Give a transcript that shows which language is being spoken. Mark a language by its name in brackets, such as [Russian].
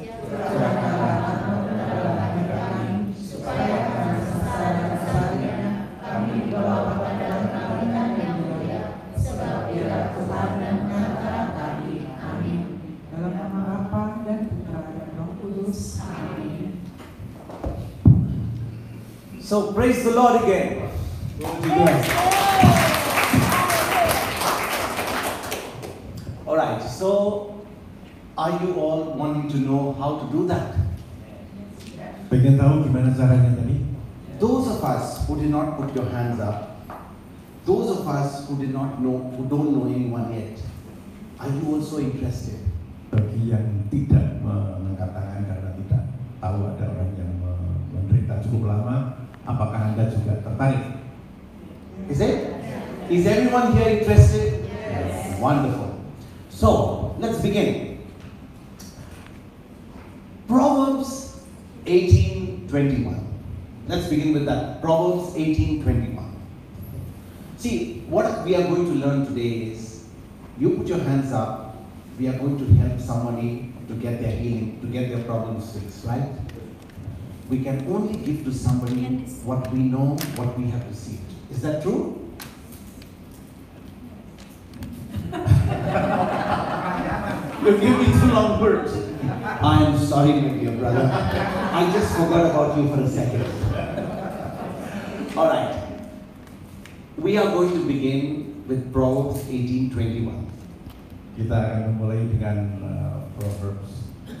[Indonesian] Doakanlah dalam hidup kami, supaya kami sesal-salnya kami dibawa pada kebaikan yang mulia, sebab Dia Tuhan dan antara kami. Amin. Dalam nama Bapa dan Putra dan Roh Kudus. Amin. [English] So praise the Lord again. Alright, so are you all wanting to know how to do that? [Indonesian] pengen tahu gimana caranya tadi? [English] Those of us who did not put your hands up, those of us who did not know, who don't know anyone yet, are you also interested? [Indonesian] Bagi yang tidak mengangkat tangan karena tidak tahu ada orang yang menderita cukup lama, apakah Anda juga tertarik? [English] Is it? Is everyone here interested? Yes. Wonderful. So, let's begin. Proverbs 18:21. Let's begin with that. Proverbs 18:21. See, what we are going to learn today is, you put your hands up, we are going to help somebody to get their healing, to get their problems fixed, right? We can only give to somebody what we know, what we have received. Is that true? You give me too long words. I am sorry, my dear brother. I just forgot about you for a second. All right. We are going to begin with Proverbs 18:21. [Indonesian] Kita akan memulai dengan Proverbs.